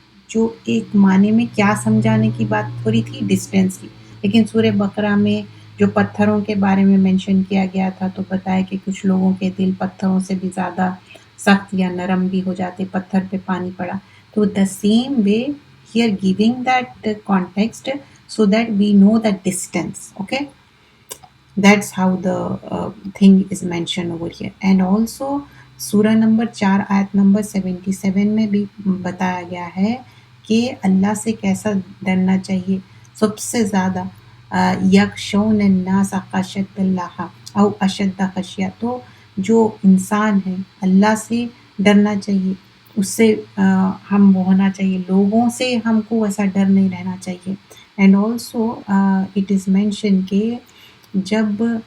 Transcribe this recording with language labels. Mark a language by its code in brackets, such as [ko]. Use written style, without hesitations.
[ur] جو ایک معنی میں کیا سمجھانے کی بات ہو رہی تھی، ڈسٹینس کی، لیکن سورہ بقرہ میں جو پتھروں کے بارے میں مینشن کیا گیا تھا تو بتایا کہ کچھ لوگوں کے دل پتھروں سے بھی زیادہ سخت یا نرم بھی ہو جاتے، پتھر پہ پانی پڑا، تو [en] the same way here giving that context so that we know the distance. Okay, that's how the thing is mentioned over here. And also [ur] سورہ نمبر 4 آیت نمبر 77 میں بھی بتایا گیا ہے کہ اللہ سے کیسا ڈرنا چاہیے سب سے زیادہ، [ar] یخشون الناس خشیۃ اللہ او اشد خشیہ، [ur] تو جو انسان ہے اللہ سے ڈرنا چاہیے، اس سے ہم وہ ہونا چاہیے، لوگوں سے ہم کو ویسا ڈر نہیں رہنا چاہیے۔ [en] and also it is mention [ur] کہ جب